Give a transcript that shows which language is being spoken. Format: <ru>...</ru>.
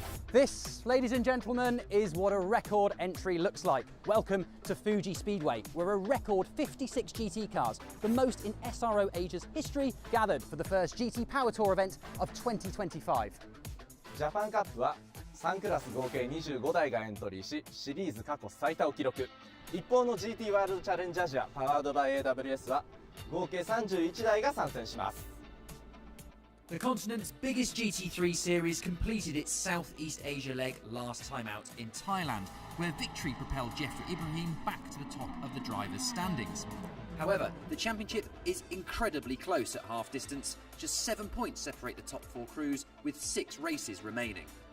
<en>This, ladies and gentlemen, is what a record entry looks like. Welcome to Fuji Speedway, where a record 56 GT cars, the most in SRO Asia's history, gathered for the first GT Power Tour event of 2025.</en> <ja>ジャパンカップは3クラス合計25台がエントリーし、シリーズ過去最多を記録。一方の GT ワールドチャレンジアジアパワードバイ AWS は合計31台が参戦します。</ja> <en>The continent's biggest GT3 series completed its Southeast Asia leg last time out in Thailand, where victory propelled Jeffrey Ibrahim back to the top of the drivers' standings. However, the championship is incredibly close at half distance. Just 7 points separate the top 4 crews, with 6 races remaining.</en>